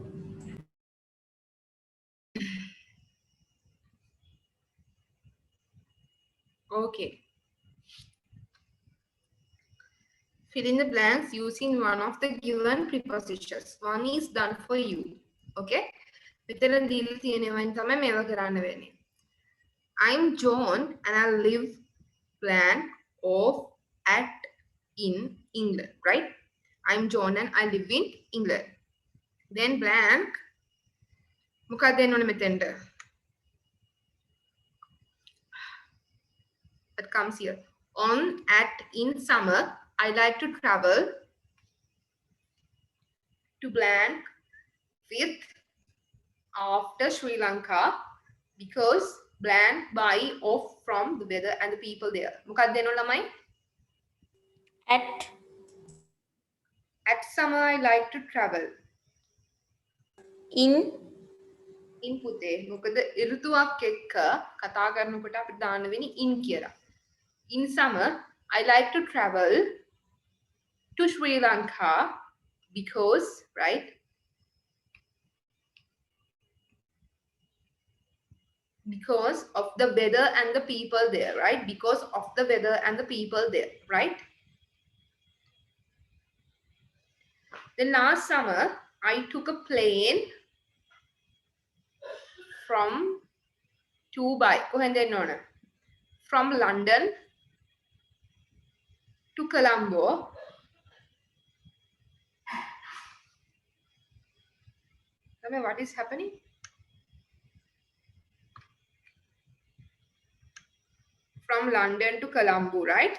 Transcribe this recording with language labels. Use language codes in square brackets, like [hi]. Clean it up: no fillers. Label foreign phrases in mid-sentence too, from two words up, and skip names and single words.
[en] Okay. Fill in the blanks using one of the given prepositions. One is done for you. Okay? [si] මෙතන දීලා තියෙනවෙන් තමයි මේවා කරන්න වෙන්නේ. [en] I'm John and I live blank of at in England, right? I'm John and I live in England. Then blank [si] මොකක්ද දෙන්න ඕනේ මෙතෙන්ට? [en] That comes here. On at in summer I like to travel to blank with after Sri Lanka because blank buy off from the weather and the people there. [si] මොකක්ද දෙන්න ඕන ළමයි? [en] At. At summer I like to travel. In. [si] In පුතේ මොකද ඍතුවක් එක්ක කතා කරනකොට අපිට දාන්න වෙන්නේ in කියලා. [en] In summer I like to travel to Sri Lanka because, right? Because of the weather and the people there, right? Because of the weather and the people there, right? Then last summer I took a plane from Dubai. [si] කොහෙන්ද එන්න ඕන? [en] From London to Colombo. Tell me what is happening? From London to Colombo, right?